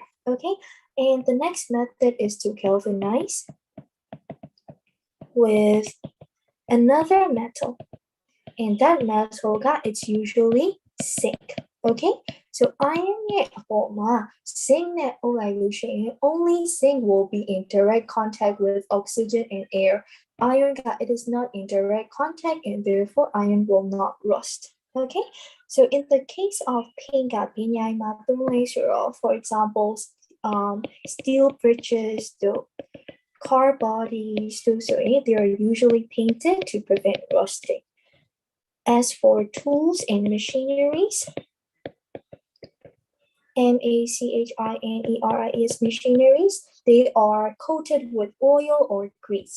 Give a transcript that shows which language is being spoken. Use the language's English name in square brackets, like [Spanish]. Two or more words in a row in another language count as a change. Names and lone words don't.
[English] Okay, and the next method is to galvanize with another metal, and that metal it's usually zinc. Okay, so iron [Burmese] ရဲ့အပေါ်မှာ zinc နဲ့အုပ်လိုက်လို့ရှိရင် [English] only zinc will be in direct contact with oxygen and air. Iron it is not in direct contact and therefore iron will not rust. Okay, so in the case of paint [Burmese] ကပညာမှာသုံးလေးဆိုတော့ [English] for example steel bridges, the car bodies, so they are usually painted to prevent rusting. As for tools and machineries, machineries, machineries, they are coated with oil or grease.